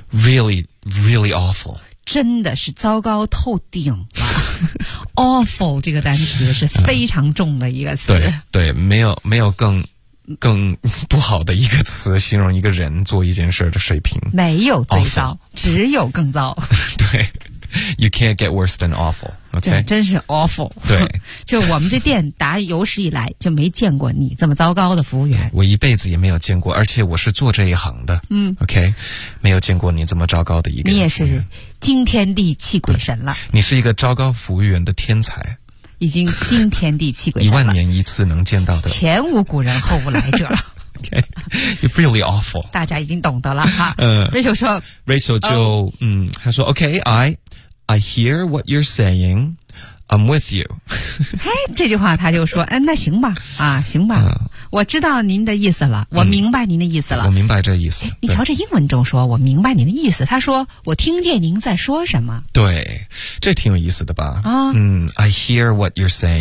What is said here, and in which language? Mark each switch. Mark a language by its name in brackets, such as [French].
[English] ，Really， really awful， [Chinese] 真的是糟糕透顶了，awful 这个单词是非常重的一个词，对对，没有更不好的一个词形容一个人做一件事的水平，没有最糟，只有更糟。 [English] 对 ，You can't get worse than awful、okay?。 [Chinese] 这真是 awful。对，就我们这店打有史以来就没见过你这么糟糕的服务员。我一辈子也没有见过，而且我是做这一行的。OK， 没有见过你这么糟糕的一个。你也是惊天地泣鬼神了。你是一个糟糕服务员的天才。已经惊天地泣鬼神了，一万年一次能见到的，前无古人后无来者。 [English] Okay, you're really awful. [Chinese] 大家已经懂得了哈。Rachel 说 [English] ，Rachel [Chinese] 就他说 [English] ，Okay, I hear what you're saying. I'm with you. [Chinese] 嘿，这句话他就说，那行吧，啊，行吧，我知道您的意思了，我明白您的意思了，我明白这意思。你瞧这英文中说，我明白您的意思。他说，我听见您在说什么。对。这挺有意思的吧？ [English] I hear what you're saying，